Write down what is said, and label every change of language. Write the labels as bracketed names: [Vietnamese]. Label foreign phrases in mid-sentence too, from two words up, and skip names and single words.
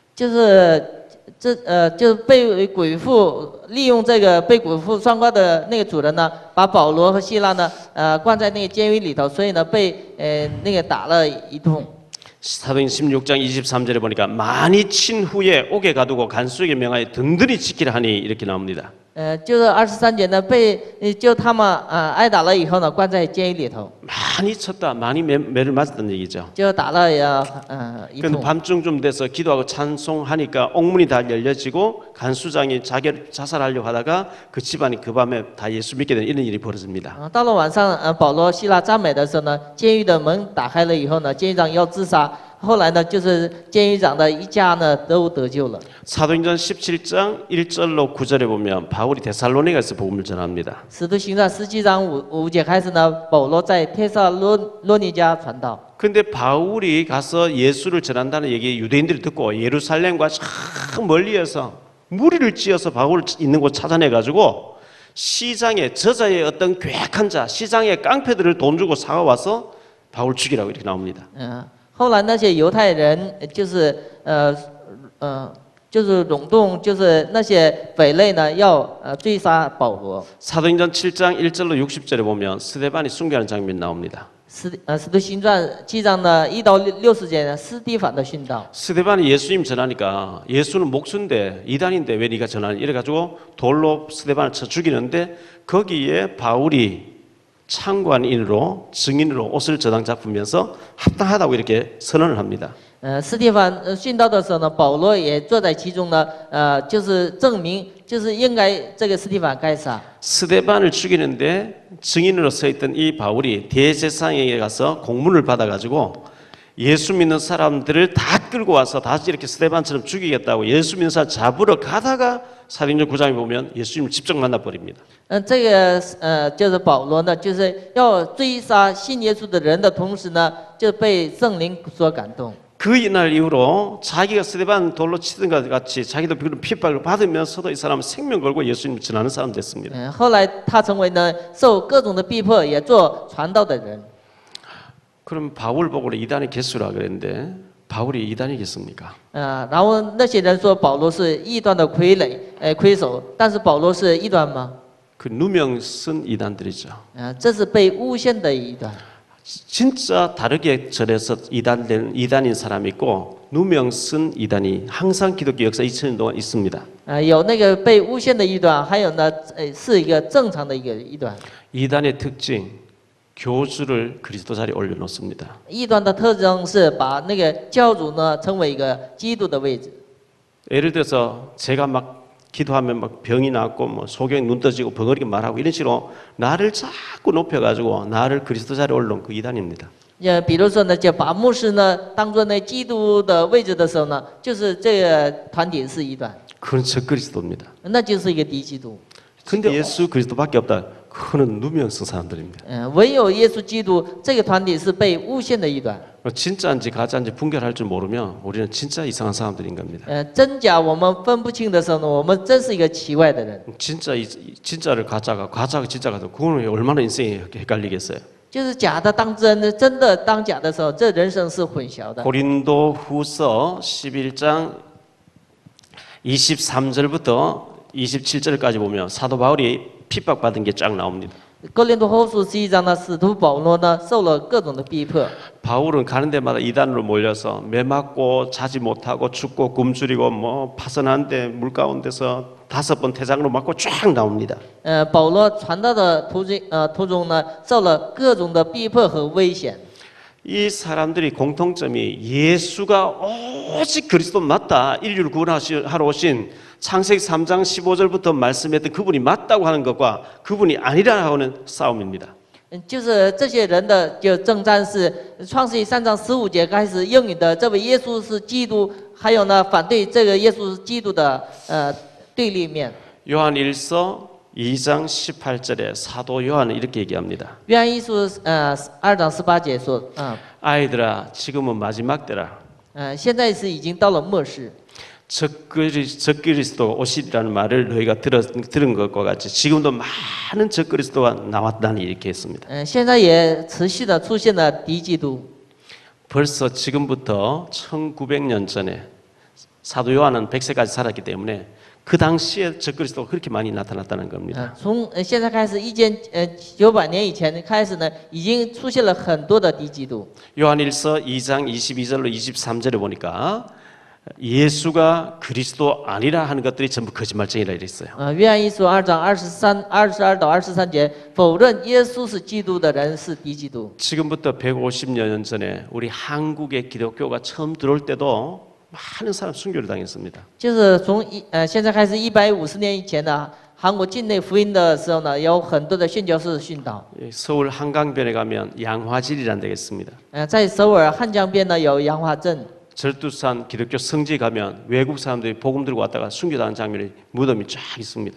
[Chinese] 就是被鬼附利用这个被鬼附双关的那个主人呢，把保罗和希拉呢关在那个监狱里头，所以呢被那个打了一通。 [Korean] 사도행 16장 23절에 보니까 많이 친 후에 옥에 가두고 간수에게 명하여 든든히 지키라 하니 이렇게 나옵니다. [Chinese] 就是23节呢就他们挨打了以后呢，关在监狱里頭。 [Korean] 많이 쳤다, 많이 매를 맞았다는 얘기죠. [Chinese] 就打了一 [Korean] 근데 [Chinese] 通。 [Korean] 밤중쯤 돼서 기도하고 찬송하니까 옥문이 다 열려지고 간수장이 자살하려고 하다가 그 집안이 그 밤에 다 예수 믿게 되는 이런 일이 벌어집니다. [Chinese] 到了晚上，保罗、希拉赞美的时候呢，监狱的门打开了以后呢，监狱长要自杀。后来呢，就是监狱长的一家呢都得救了。 [Korean] 사도행전 17장 1절로 9절에 보면 바울이 데살로니가에서 복음을 전합니다. [Chinese] 使徒行传17章5节开始呢，保罗在帖撒罗尼迦传道。 [Korean] 근데 바울이 가서 예수를 전한다는 얘기 유대인들이 듣고 예루살렘과 저 멀리에서 무리를 지어서 바울 있는 곳 찾아내 가지고 시장에 저자의 어떤 괴악한 자, 시장의 깡패들을 돈 주고 사와서 바울 죽이라고 이렇게 나옵니다. [Chinese] 后来那些犹太人就是涌动，就是那些匪类呢要追杀保罗。 [Korean] 사도행전 7장 1절로 60절에 보면 스데반이 순교하는 장면이 나옵니다. [Chinese] 使徒行传7章呢1到60节呢，斯蒂凡的殉道。 [Korean] 스데반이 예수님 전하니까 예수는 목수인데 이단인데 왜 네가 전하니 이래가지고 돌로 스데반을 쳐 죽이는데 거기에 바울이 참관인으로 증인으로 옷을 저당 잡으면서 합당하다고 이렇게 선언을 합니다. [Chinese] 斯蒂凡殉道的时候呢，保罗也坐在其中呢，就是证明，就是应该这个斯蒂凡该杀。 [Korean] 스데반을 죽이는데 증인으로 서 있던 이 바울이 대제사장에게 가서 공문을 받아가지고 예수 믿는 사람들을 다 끌고 와서 다시 이렇게 스데반처럼 죽이겠다고 예수 믿는 사람 잡으러 가다가 사도행전 9장에 보면 예수님을 직접 만나버립니다. [Chinese] 这个就是保罗呢，就是要追杀信耶稣的人的同时呢，就被圣灵所感动。 [Korean] 그 이날 이후로 자기가 스데반 돌로 치던 것 같이 자기도 그런 핍박을 받으면서도 이 사람은 생명 걸고 예수님을 전하는 사람 됐습니다. [Chinese] 后来他成为呢受各种的逼迫，也做传道的人。 [Korean] 그럼 바울 보고 이단의 개수라 그랬는데 바울이 이단이겠습니까? [Chinese] 然后那些人说保罗是异端的魁首，但是保罗是异端吗？ [Korean] 그 누명 쓴 이단들이죠. [Chinese] 这是被诬陷的异端。 [Korean] 진짜 다르게 절에서 이단인 사람이 있고 누명 쓴 이단이 항상 기독교 역사 2000년 동안 있습니다. [Chinese] 有那个被诬陷的异端，还有呢是一个正常的一个异端。 [Korean] 이단의 특징 교주를 그리스도 자리에 올려놓습니다. [Chinese] 异端的特征是把那个教主呢称为一个基督的位置。 [Korean] 예를 들어서 제가 막 기도하면 막 병이 낫고 뭐 소경이 눈 떠지고 벙어리게 말하고 이런 식으로 나를 자꾸 높여가지고 나를 그리스도 자리에 올려놓은 그 이단입니다. [Chinese] 比如说呢，就把牧师呢当做那基督的位置的时候呢，就是这个团体是异端， [Korean] 그건 적그리스도입니다. [Chinese] 那就是一个敌基督。 [Korean] 근데 예수 그리스도밖에 없다. 그거는 누명 쓴 사람들입니다. [Chinese] 唯有耶稣基督这个团体是被诬陷的异端。 [Korean] 진짜인지 가짜인지 분별할 줄 모르면 우리는 진짜 이상한 사람들인 겁니다. [Chinese] 真假我们分不清的时候呢，我们真是一个奇怪的人。 [Korean] 진짜를 가짜가 진짜가 그거는 얼마나 인생이 헷갈리겠어요. [Chinese] 就是假的当真，真的当假的时候，这人生是混淆的。 [Korean] 고린도후서 11장 23절부터 27절까지 보면 사도 바울이 핍박받은 게 쫙 나옵니다. [Chinese] 哥林多后书11章呢，使徒保罗呢受了各种的逼迫。 [Korean] 바울은 가는 데마다 이단으로 몰려서 매 맞고 자지 못하고 죽고 굶주리고 뭐 파선한데 물 가운데서 5번 태장으로 맞고 쫙 나옵니다. [Chinese] 保罗传道的途中呢，受了各种的逼迫和危险。 [Korean] 이 사람들이 공통점이 예수가 오직 그리스도 맞다. 인류를 구원하러 오신 창세기 3장 15절부터 말씀했던 그분이 맞다고 하는 것과 그분이 아니라 하는 싸움입니다. [Chinese] 就是这些人的就征战是创世记3章15节开始应允的，这位耶稣是基督，还有呢反对这个耶稣是基督的对立面。 [Korean] 요한일서 2장 18절에 사도 요한은 이렇게 얘기합니다. [Chinese] 约翰一书2章18节说， [Korean] 아이들아 지금은 마지막 때라. [Chinese] 现在是已经到了末世。 [Korean] 적그리스도가 오시리라는 말을 너희가 들은 것과 같이 지금도 많은 적그리스도가 나왔다니 이렇게 했습니다. [Chinese] 现在也持续的出现了敌基督。 [Korean] 벌써 지금부터 1900년 전에 사도 요한은 100세까지 살았기 때문에 그 당시에 적그리스도가 그렇게 많이 나타났다는 겁니다. [Chinese] 从现在开始1900年以前开始呢，已经出现了很多的敌基督。 [Korean] 요한일서 2장 22절로 23절에 보니까 예수가 그리스도 아니라 하는 것들이 전부 거짓말쟁이라 이랬어요. [Chinese] 约翰一书2章22到23节，否认耶稣是基督的人是敌基督。 [Korean] 지금부터 150여 년 전에 우리 한국의 기독교가 처음 들어올 때도 많은 사람 순교를 당했습니다. [Chinese] 就是从现在开始150年以前呢，韩国境内福音的时候呢，有很多的宣教士殉道。 [Korean] 서울 한강변에 가면 양화질이란 데가 있습니다. [Chinese] 在首尔汉江边呢有杨华镇。 [Korean] 절두산 기독교 성지 가면 외국 사람들이 복음 들고 왔다가 순교당한 장면이 무덤이 쫙 있습니다.